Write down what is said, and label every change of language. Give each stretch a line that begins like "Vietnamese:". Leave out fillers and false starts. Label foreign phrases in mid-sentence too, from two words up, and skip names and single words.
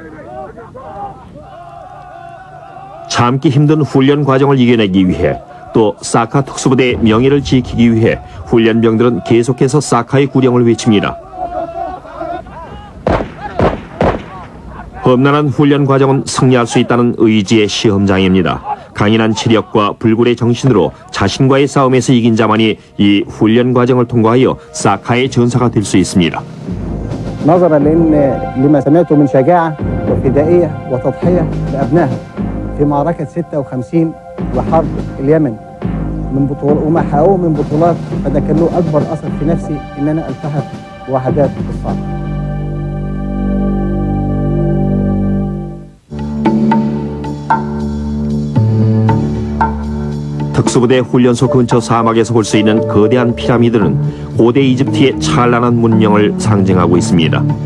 Korean: 참기 힘든 훈련 과정을 이겨내기 위해 또 사카 특수부대의 명예를 지키기 위해 훈련병들은 계속해서 사카의 구령을 외칩니다. 험난한 훈련 과정은 승리할 수 있다는 의지의 시험장입니다. 강인한 체력과 불굴의 정신으로 자신과의 싸움에서 이긴 자만이 이 훈련 과정을 통과하여 사카의 전사가 될 수 있습니다.
Arabic: نظرا لما سمعته من شجاعة وفدائية وتضحية لأبنائها في معركة 56 وحرب اليمن من بطولات وما حققوه من بطولات، فده كان له أكبر أثر في نفسي إن أنا ألتحق بوحدات الصعب.
Korean: 특수부대 훈련소 근처 사막에서 볼 수 있는 거대한 피라미드는 고대 이집트의 찬란한 문명을 상징하고 있습니다.